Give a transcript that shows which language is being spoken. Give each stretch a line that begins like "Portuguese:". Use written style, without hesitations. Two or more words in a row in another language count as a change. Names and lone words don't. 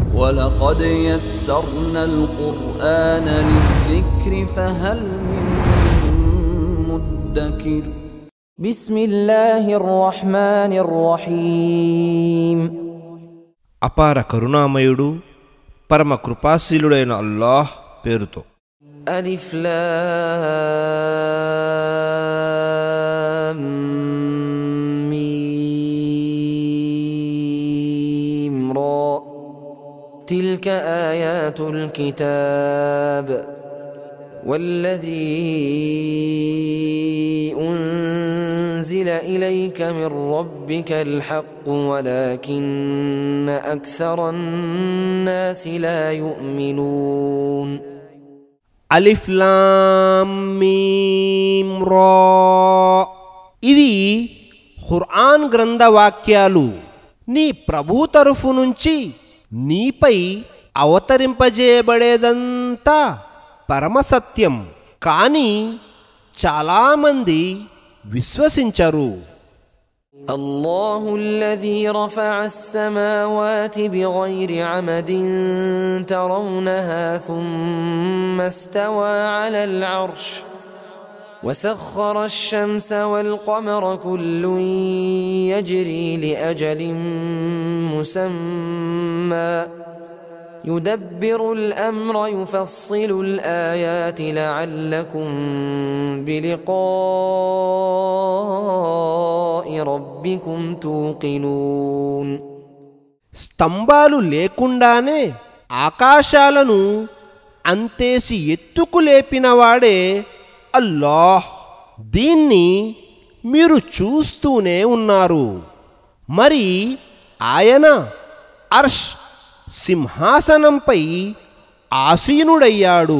Arabic: ولقد يسرنا القرآن للذكر فهل من مدكر بسم الله الرحمن الرحيم
Telugu: అపార కరుణామయుడు పరమ కృపాశీలుడైన అల్లాహ్ పేరుతో.
Arabic: ألف لام ميم را تلك آيات الكتاب والذي أنزل إليك من ربك الحق ولكن أكثر الناس لا يؤمنون
Telugu: అలిఫ్ లామ్ మీమ్ రా. ఇవి ఖురాన్ గ్రంథ వాక్యాలు. నీ ప్రభు తరఫు నుంచి నీపై అవతరింపజేయబడేదంతా పరమసత్యం, కానీ చాలామంది విశ్వసించరు.
Arabic: الله الذي رفع السماوات بغير عمد ترونها ثم استوى على العرش وسخر الشمس والقمر كل يجري لأجل مسمى يدبر الأمر يفصل الآيات لعلكم بلقاء ربكم توقنون.
Telugu: స్తంభాలు లేకుండానే ఆకాశాలను అంతేసి ఎత్తుకు లేపినవాడే అల్లాహ్. దీన్ని మీరు చూస్తూనే ఉన్నారు. మరి ఆయన అర్ష్ సింహాసనంపై ఆసీనుడయ్యాడు.